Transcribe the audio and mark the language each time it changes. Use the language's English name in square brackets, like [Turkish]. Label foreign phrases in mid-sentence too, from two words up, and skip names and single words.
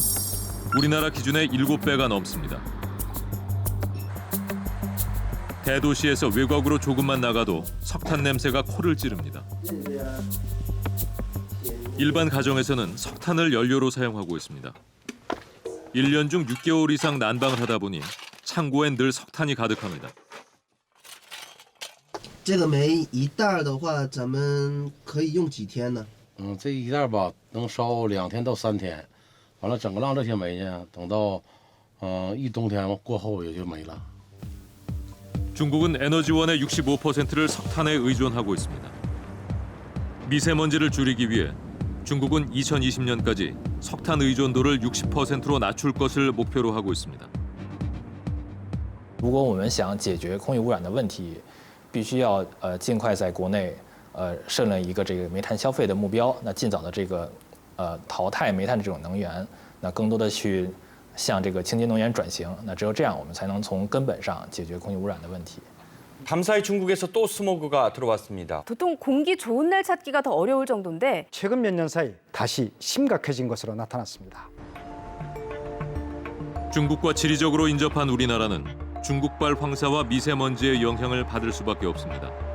[Korean] 우리나라 기준의 7배가 넘습니다. 대도시에서 외곽으로 조금만 나가도 석탄 냄새가 코를 찌릅니다. 일반 가정에서는 석탄을 연료로 사용하고 있습니다. 1년 중 6개월 이상 난방을 하다 보니 창고엔 늘 석탄이 가득합니다. [Chinese] 这个煤一袋的话，咱们可以用几天呢？这一袋吧能烧2天到3天，完了整个浪这些煤呢，等到一冬天过后也就没了。 [Korean] 중국은 에너지원의 65%를 석탄에 의존하고 있습니다. 미세먼지를 줄이기 위해 중국은 2020년까지 석탄 의존도를 60%로 낮출 것을 목표로 하고 있습니다. [Chinese] 如果我们想解决空气污染的问题，必须要尽快在国内设立一个这个煤炭消费的目标，那尽早的这个淘汰煤炭这种能源，那更多的去向这个清洁能源转型，那只有这样，我们才能从根本上解决空气污染的问题。 [Korean] 밤사이 중국에서 또 스모그가 들어왔습니다. 보통 공기 좋은 날 찾기가 더 어려울 정도인데 최근 몇 년 사이 다시 심각해진 것으로 나타났습니다. 중국과 지리적으로 인접한 우리나라는 중국발 황사와 미세먼지의 영향을 받을 수밖에 없습니다.